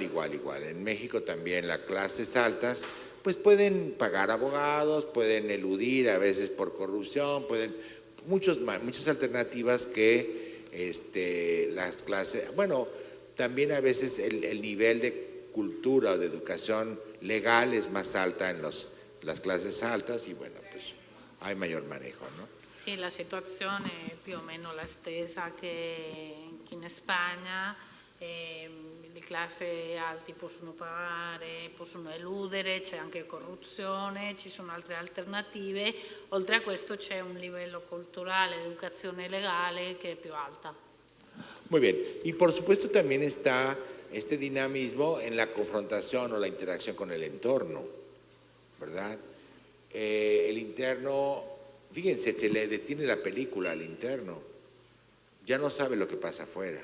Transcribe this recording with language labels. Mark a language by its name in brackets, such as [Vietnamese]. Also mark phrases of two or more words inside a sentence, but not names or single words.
[Spanish] En México también las clases altas, pues pueden pagar abogados, pueden eludir a veces por corrupción, muchas alternativas que las clases, bueno, también a veces el nivel de cultura o de educación legal es más alta en las clases altas y bueno, pues hay mayor manejo, ¿no? [Italian] Sì, la situazione è più o meno la stessa che in Spagna. Le classi alte possono pagare, possono eludere, c'è anche corruzione, ci sono altre alternative. Oltre a questo c'è un livello culturale, educazione legale che è più alta. [Spanish] Muy bien, y por supuesto también está este dinamismo en la confrontación o la interacción con el entorno, ¿verdad? El interno, fíjense, se le detiene la película al interno, ya no sabe lo que pasa afuera.